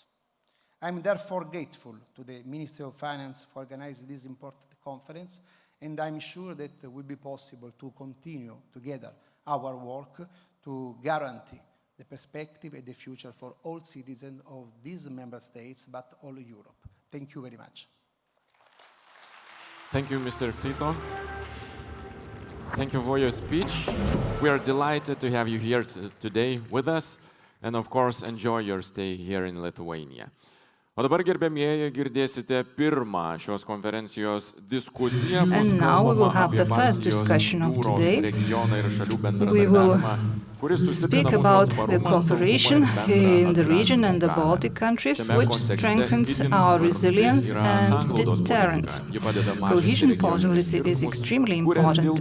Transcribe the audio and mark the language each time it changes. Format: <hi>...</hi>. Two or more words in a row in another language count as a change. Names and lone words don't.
<en>I'm therefore grateful to the Ministry of Finance for organizing this important conference, and I'm sure that it will be possible to continue together our work to guarantee the perspective and the future for all citizens of these member states, but all Europe. Thank you very much. Thank you, Mr. Fito. Thank you for your speech. We are delighted to have you here today with us, and of course, enjoy your stay here in Lithuania.</en> <lt>O dabar, gerbėmieji, girdėsite pirmą šios konferencijos diskusiją.</lt> <en>And now we will have the first discussion of today. We will speak about the cooperation in the region and the Baltic countries, which strengthens our resilience and deterrent. Cohesion policy is extremely important.</en>